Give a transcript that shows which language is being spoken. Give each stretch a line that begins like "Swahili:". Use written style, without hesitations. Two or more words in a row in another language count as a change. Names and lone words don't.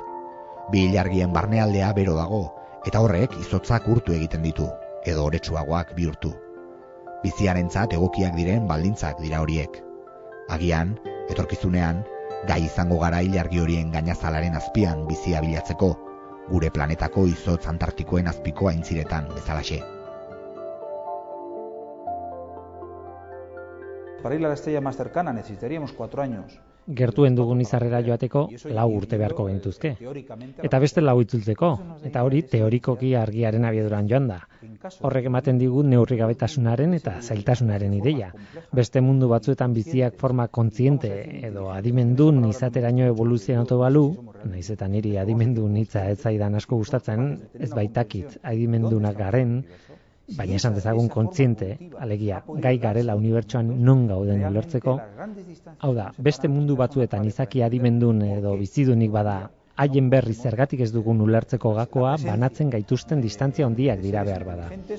Basque: 2 ilargien barnealdea bero dago, eta horrek izotzak urtu egiten ditu, edo oretsuagoak bihurtu. Biziarentzat egokiak diren baldintzak dira horiek. Agian, etorkizunean, gai izango gara ilargi horien gainazalaren azpian bizia bilatzeko, gure planetako izotz antartikoen azpiko aintziretan bezalaxe.
Spanish: Para ir a la estrella más cercana necesitaríamos 4 años.
Basque: Gertuen dugun izarrera joateko 4 urte beharko gintuzke. Eta beste 4 itzultzeko, eta hori teorikoki argiaren abiaduran joan da. Horrek ematen digu neurrigabetasunaren eta zailtasunaren ideia. Beste mundu batzuetan biziak forma kontziente edo adimendun izateraino evoluzionatu balu, naiz eta niri adimendun hitza ez zaidan asko gustatzen, ez baitakit adimendunak garen, baina esan dezagun kontziente, alegia, gai garela unibertsoan non gauden ulertzeko, hau da, beste mundu batzuetan izaki adimendun edo bizidunik bada, haien berri zergatik ez dugun ulertzeko gakoa banatzen gaituzten distantzia handiak dira behar bada.